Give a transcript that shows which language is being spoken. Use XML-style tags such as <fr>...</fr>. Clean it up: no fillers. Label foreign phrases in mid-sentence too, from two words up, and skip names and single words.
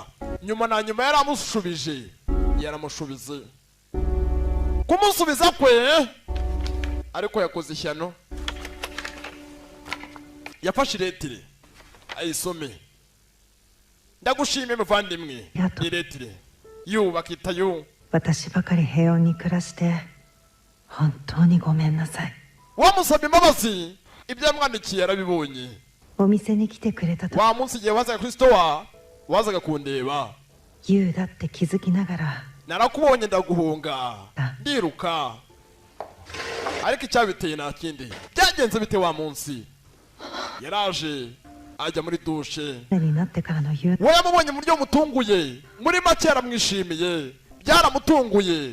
<rw>Nyuma na nyuma yaramushubize. Kumusubiza kwe ariko yakoze ishyano. Yafashe letire ayisome. Ndagushimye muvandimwe. Ni letire bakita yu.</rw> <ja>私ばかり平穏に暮らして本当にごめんなさい。</ja> <rw>Wamusabye imbabazi ibyo yamwandikiye yarabibonye.</rw> <ja>お店に来てくれたと。</ja> <rw>Wa munsi igihe wazaga kuri store wazaga kundeba.</rw> <ja>ユウだって気づきながら。</ja> <rw>Narakubonye ndaguhunga ndiruka ariko icyabiteye nta kindi. Byagenze bite wa munsi? Yaraje ajya muri dushe. We yamubonye mu buryo mutunguye, muri make yaramwishimiye, byaramutunguye.</rw>